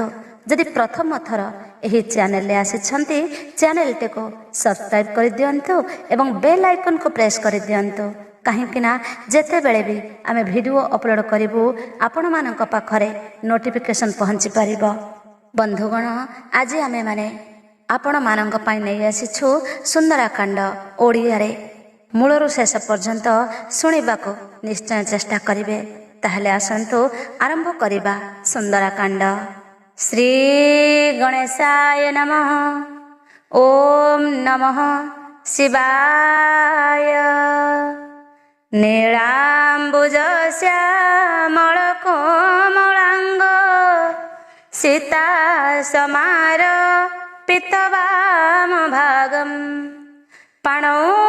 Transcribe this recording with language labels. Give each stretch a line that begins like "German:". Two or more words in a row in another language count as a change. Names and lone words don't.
Odia: ଯଦି ପ୍ରଥମ ଥର ଏହି ଚ୍ୟାନେଲ ଆସିଛନ୍ତି, ଚ୍ୟାନେଲ କୁ ସବସ୍କ୍ରାଇବ କରିଦିଅନ୍ତୁ ଏବଂ
English: bell icon
Odia: କୁ ପ୍ରେସ କରିଦିଅନ୍ତୁ, କେବେ ନା କେବେ ବେଳେ ବି ଆମେ
English: video upload
Odia: କରିବୁ ଆପଣ ମାନଙ୍କ ପାଖରେ ନୋଟିଫିକେସନ ପହଞ୍ଚି ପାରିବ। ବନ୍ଧୁଗଣ, ଆଜି ଆମେ ମାନେ ଆପଣ ମାନଙ୍କ ପାଇଁ ନେଇ ଆସିଛୁ ସୁନ୍ଦରକାଣ୍ଡ ଓଡ଼ିଆ ରେ ମୂଳରୁ ଶେଷ ପର୍ଯ୍ୟନ୍ତ ଶୁଣିବାକୁ ନିଶ୍ଚୟ ଚେଷ୍ଟା କରିବେ। ତାହାଲେ ଆସନ୍ତୁ ଆରମ୍ଭ କରିବା ସୁନ୍ଦରକାଣ୍ଡ।
Sanskrit: श्री गणेशाय नमः। ओम नमः शिवाय। नीलाम्बुज श्यामल कोमलांग सीता समार पितवाम भागम पाणौ